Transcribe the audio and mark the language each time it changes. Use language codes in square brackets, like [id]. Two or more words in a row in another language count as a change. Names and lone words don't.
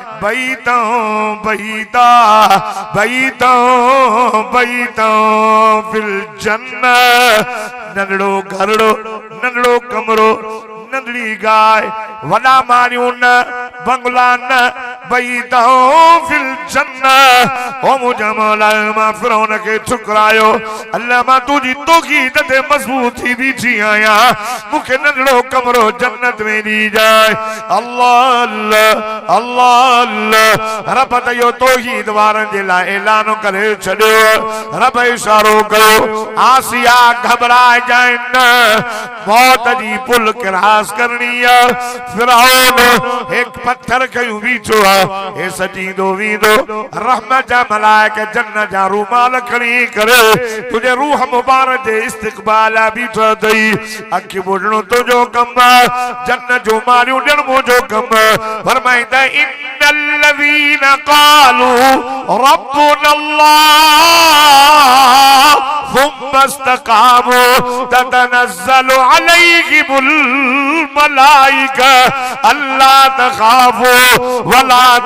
[ar] بيتا في الجنة [sd] नंढड़ो घरड़ो नंढड़ो कमरो नंढड़ी गाय वॾा मारियूं न बंगला न [ar] بيتا في الجنة [sd] ओ मुंहिंजा मौला मां फिरौन खे ठुकरायो अल्लाह मां तुंहिंजी तौहीद ते मज़बूत थी बीठी आहियां मूंखे नंढड़ो कमरो जन्नत में ॾी जाए अल्लाह अल्लाह अल्लाह अल्लाह रब त इहो तौहीद वारनि जे लाइ ऐलान करे छॾियो रब इशारो कयो आसिया घबराए जाए न मौत जी पुल क्रॉस करनी आहे फिरौन एक पत्थर खयूं बीठो आहे हे सजींदो वींदो रहमत जा मलाइका जन्नत जा रूमाल खणी करे तुझे रूह मुबारक जे इस्तक़बाल बीठो अथई अखि ॿुधणो तुंहिंजो कम जन्नत जो मारियूं ॾियण मुंहिंजो कम फरमाईंदा [ar] إن الذين قالوا रब्बुनल्लाह ثم استقاموا تتنزل عليهم الملائكة ألا تخافوا ولا